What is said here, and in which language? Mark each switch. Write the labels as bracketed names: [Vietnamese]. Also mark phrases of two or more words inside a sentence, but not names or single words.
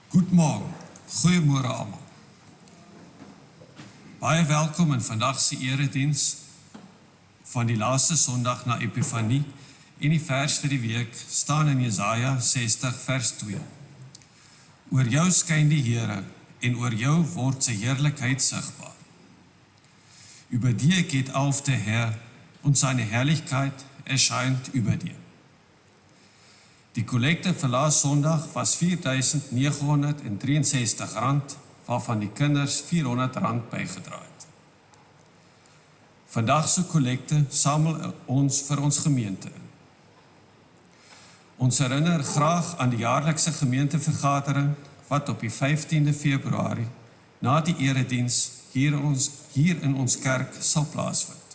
[Afrikaans] Goeiemorgen, goeiemôre almal. Baie welkom in vandag se erediens van die laaste Sondag na Epifanie en die vers vir die week staan in Jesaja 60 vers 2. Oor jou skyn die Here en oor jou word sy heerlikheid sigbaar. [German] Über dir geht auf der Herr und seine Herrlichkeit erscheint über dir. [Afrikaans] Die Kollekte vir laas Sondag was R4.963, waarvan die kinders R400 bygedra het. Vandag se kollekte samel ons vir ons gemeente in. Ons herinner graag aan die jaarlikse gemeentevergadering wat op die 15de Februarie na die erediens hier in ons kerk sal plaasvind.